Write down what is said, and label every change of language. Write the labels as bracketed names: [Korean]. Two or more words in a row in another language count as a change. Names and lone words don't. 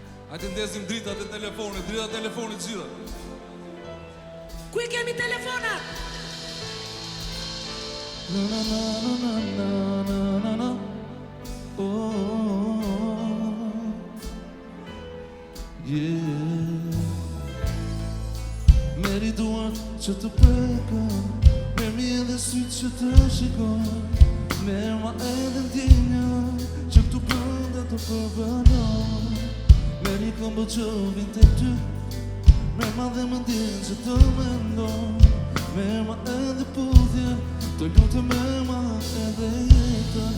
[Albanian] Hajde ndezim dritat e telefonit, dritat e telefonit gjitha. Ku I kemi telefonat? Na na na na na na na na. [English] Oh, yeah. [Albanian] Meri duart që të prekën, merë mi edhe sytë që të shikon, merë ma edhe ndjenja që këtu brënda të përbanon. Merë një këmbë që vjen të ty, merë ma dhe më ndjenë që të mendon, merë ma edhe puthje, të lutë merë ma edhe jetën.